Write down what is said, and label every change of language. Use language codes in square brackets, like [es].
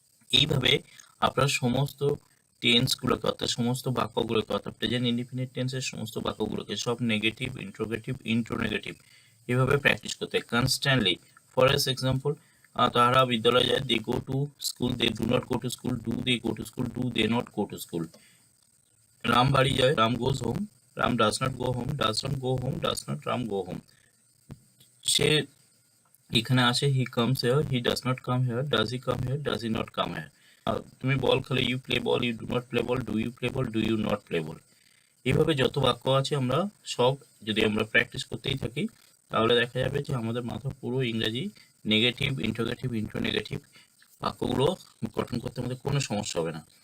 [bn] এইভাবে আপনার সমস্ত টেন্সগুলোকে অর্থাৎ সমস্ত বাক্যগুলোকে অর্থাৎ প্রেজেন্ট ইনডিফিনিট টেন্সের সমস্ত বাক্যগুলোকে সব নেগেটিভ, ইন্ট্রোগেটিভ, ইন্ট্রোনেগেটিভ এভাবে প্র্যাকটিস করতে কনস্ট্যান্টলি। [en] for example, [bn] তারা বিদ্যালয়ে যায়, [en] They go to school, they do not go to school, do they go to school, do they not go to school. [bn] Ram বাড়ি যায়, [en] Ram goes home, Ram does not go home, does not go home, does not Ram go home. [bn] সে এখানে আসে, [en] He comes here, he does not come here, does he come here, does he not come here. [bn] তুমি বল খেলে, [en] You play ball, you do not play ball, do you play ball, do you not play ball. [bn] এইভাবে যত বাক্য আছে আমরা সব যদি আমরা প্র্যাকটিস করতেই থাকি তাহলে দেখা যাবে যে আমাদের মাথা পুরো ইংরাজি নেগেটিভ, ইন্টারোগেটিভ, ইন্ট্রোনেগেটিভ বাক্যগুলো গঠন করতে আমাদের কোনো সমস্যা হবে না।